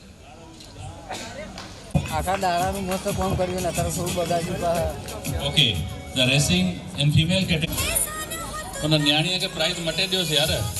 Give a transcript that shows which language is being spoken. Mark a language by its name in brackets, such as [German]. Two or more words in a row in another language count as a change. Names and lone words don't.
[Gujarati] આખા દાડાનું મસ્ત ફોન કર્યું ને અત્યારે થોડું બગાડ્યું [English] okay the racing in female category [Sindhi] उन न्याणीअ खे प्राइज मटे ॾियोसि यार